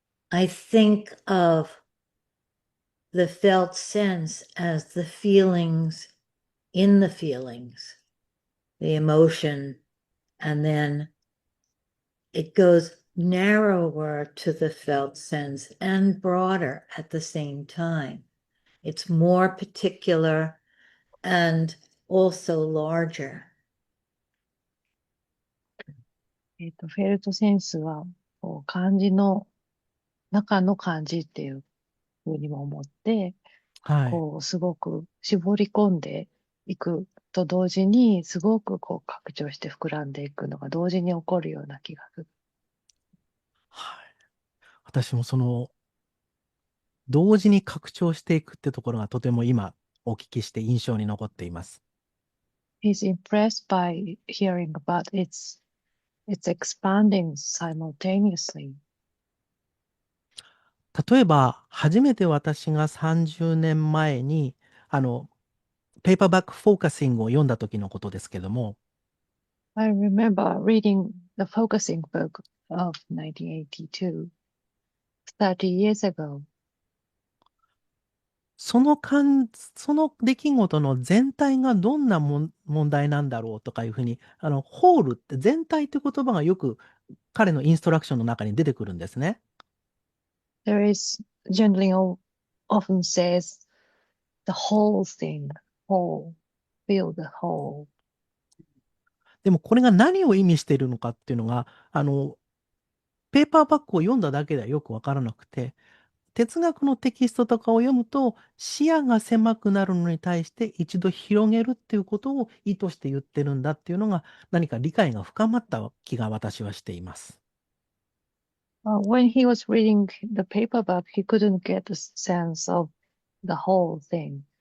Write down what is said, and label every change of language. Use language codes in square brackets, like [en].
[en] I think of the felt sense as the feelings in the feelings, the emotion, and then it goes narrower to the felt sense and broader at the same time. It's more particular and also larger. [ja] フェルトセンスは、漢字の中の漢字っていうふうにも思って、はい。こう、すごく絞り込んでいくと同時に、すごくこう拡張して膨らんでいくのが同時に起こるような気がする。はい。私もその、同時に拡張していくってところがとても今お聞きして印象に残っています。 [en] He's impressed by hearing about it's expanding simultaneously. [ja] 例えば、初めて私が30年前に、ペーパーバックフォーカシングを読んだ時のことですけども、 [en] I remember reading the focusing book of 1982, 30 years ago. [ja] その出来事の全体がどんな問題なんだろうとかいうふうに、ホールって全体って言葉がよく彼のインストラクションの中に出てくるんですね。 [en] There is, Gendlin often says, the whole thing, whole, feel the whole. [ja] でもこれが何を意味しているのかっていうのが、ペーパーバックを読んだだけではよくわからなくて、哲学のテキストとかを読むと視野が狭くなるのに対して一度広げるっていうことを意図して言ってるんだっていうのが何か理解が深まった気が私はしています。 [en] When he was reading the paperback, he couldn't get a sense of the whole thing.